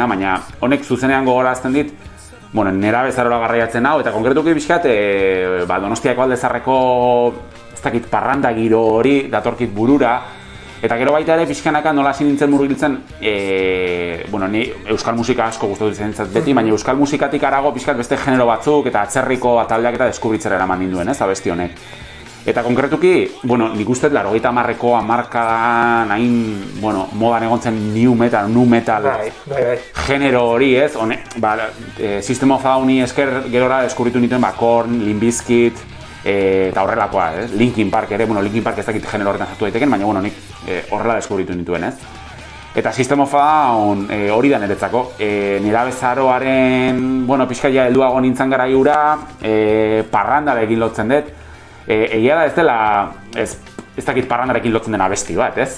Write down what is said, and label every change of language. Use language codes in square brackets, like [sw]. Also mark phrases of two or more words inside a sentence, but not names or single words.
[eu] baina honek zuzenean gogorazten dit, bueno, nerabe zarola garraiatzen hau, eta konkretuki bizkat, Donostiako Alde Zaharreko, ez dakit, parranda giro hori datorkit burura, eta gero baita ere pixkanaka nola hasi nintzen murgiltzen, bueno, ni euskal musika asko gustatu zentzat beti, baina euskal musikatik harago pixkat beste genero batzuk eta atzerriko taldeak eta deskubritzera eraman ninduen, ez, abesti honek. Eta konkretuki, bueno, nik uste 80ko hamarkadan hain, bueno, modan egontzen [en] nu metal [eu] genero hori, ez? System of a Downi esker gerora deskubritu nituen Korn, Limp Bizkit, eta horrelakoa, Linkin Park ere, bueno, Linkin Park ez dakit genero horretan sartu daiteken, baina, bueno, nik horrela deskubritu nituen, ez? Eta System of a Down hori da niretzako, nerabe zaroaren, bueno, pixkaia helduago nintzen gara iura, parrandarekin lotzen dut, egia da ez dela, ez dakit parrandarekin lotzen den abesti bat, ez?